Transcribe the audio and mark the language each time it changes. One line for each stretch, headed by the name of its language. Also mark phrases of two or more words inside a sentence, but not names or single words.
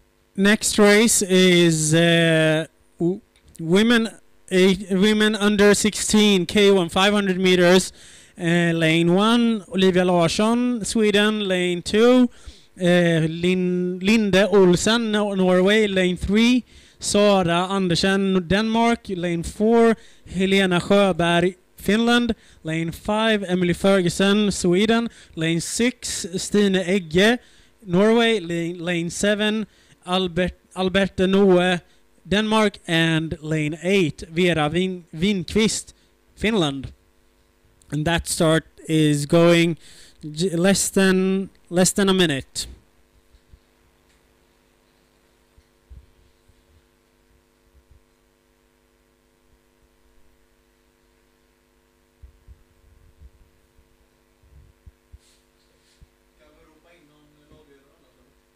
English: Next race is women under 16 K1 500 meters. Lane 1, Olivia Larsson, Sweden. Lane 2, Linde Olsen, Norway. Lane 3, Sara Andersen, Denmark. Lane 4, Helena Sjöberg, Finland. Lane 5, Emily Ferguson, Sweden. Lane 6, Stine Egge, Norway. Lane 7, Alberte Noe, Denmark. And lane 8, Vera Winqvist, Finland. And that start is going less than a minute.
Swedish: Kan vi ropa in någon lagledare annars eller?